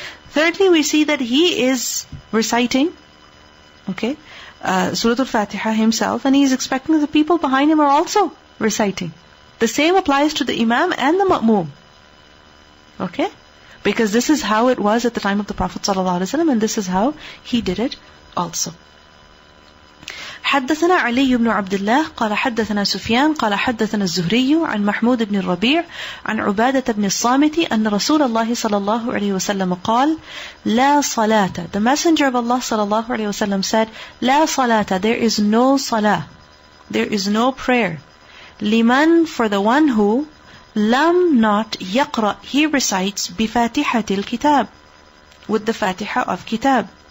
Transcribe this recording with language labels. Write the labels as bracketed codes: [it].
[en] Thirdly, we see that he is reciting Surah Al-Fatiha himself, and he is expecting that the people behind him are also reciting. The same applies to the Imam and the Ma'mum. Because this is how it was at the time of the Prophet ﷺ, and this is how he did it also. [ar] حدثنا علي بن عبد الله قال حدثنا سفيان قال حدثنا الزهري عن محمود بن الربيع عن عبادة بن الصامت أن رسول الله صلى الله عليه وسلم قال لا صلاة. [en] The Messenger of Allah صلى الله عليه وسلم said, [ar] لا صلاة, [en] there is no salah, there is no prayer. [ar] لمن, [en] for the one who lam, not [ar] يقرأ, [en] he recites [ar] بفاتحة الكتاب, [en] with the Fatiha of Kitab.